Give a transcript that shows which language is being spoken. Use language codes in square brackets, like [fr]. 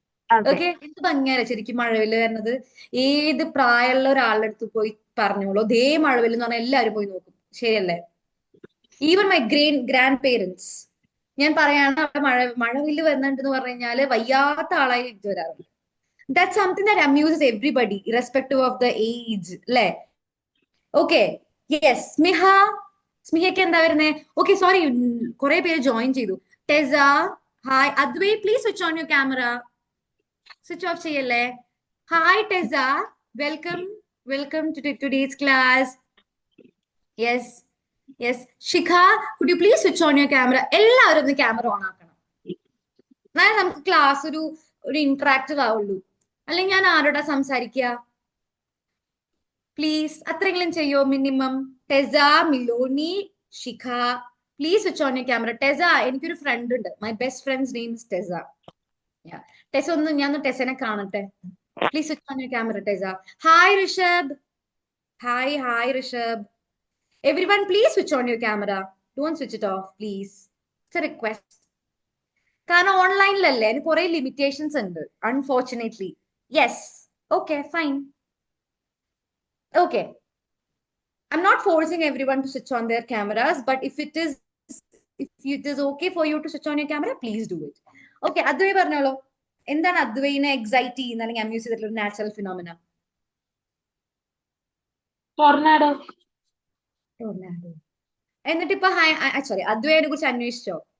[ml] Okay, എന്ത് ഭംഗിയാണ് ശരിക്കും മഴവില്ല് വരുന്നത്. ഏത് പ്രായമുള്ള ഒരാളുടെ അടുത്ത് പോയി പറഞ്ഞോളൂ, ദേ മഴവില്ല് എന്ന് പറഞ്ഞാൽ എല്ലാവരും പോയി നോക്കും. ശരിയല്ലേ? [en] even my grandparents, [ml] ഞാൻ പറയാണ്, അവിടെ മഴവില്ല് വരുന്നുണ്ടെന്ന് പറഞ്ഞു കഴിഞ്ഞാല് വയ്യാത്ത ആളായി തിരിച്ചു വരാറുണ്ട്. [en] That's something that amuses everybody, irrespective of the age, അല്ലേ? [ml] Okay, yes. സ്മിഹയ്ക്ക് എന്താ വരുന്നേ? ഓക്കെ, സോറി, കുറെ പേര് ജോയിൻ ചെയ്തു. ടെസ, hi. [en] Adwai, please switch on your camera. Switch off ചെയ്യല്ലേ. Hi Tessa, welcome to today's class. Yes. Shikha, could you please switch on your camera? [ml] എല്ലാവരും ഒന്ന് camera on ആക്കണം. എന്നാലും നമുക്ക് ക്ലാസ് ഒരു ഇന്ററാക്റ്റീവ് ആവുള്ളൂ. അല്ലെങ്കിൽ ഞാൻ ആരോടാ സംസാരിക്കുക? [en] please [ml] അത്രയെങ്കിലും ചെയ്യോ minimum. [en] Tessa, Miloni, Shikha, please switch on your camera. [ml] ടെസ, എനിക്കൊരു ഫ്രണ്ട് ഉണ്ട്. [en] My best friend's name is Tessa. [ml] ടെസ, ഞാൻ ടെസനെ കാണട്ടെ. [en] Please switch on your camera Tessa. Hi Rishabh. Hi Rishabh. Everyone, please switch on your camera. Don't switch it off, please. It's a request. [ml] കാരണം ഓൺലൈനിലല്ലേ അതിന് കുറെ limitations ഉണ്ട് unfortunately. [en] Yes, okay fine. Okay, I'm not forcing everyone to switch on their cameras, but if it is okay for you to switch on your camera, please do it. [ml] Okay, Advai പറഞ്ഞോളൂ. എന്താണ് അദ്വൈനെ excite ചെയ്യുന്ന അല്ലെങ്കിൽ amuse ചെയ്തിട്ടുള്ള ഒരു natural phenomena? [en] Tornado. Tornado. [ml] എന്നിട്ട് ഇപ്പൊ sorry, അദ്വൈനെ കുറിച്ച് അന്വേഷിച്ചോ?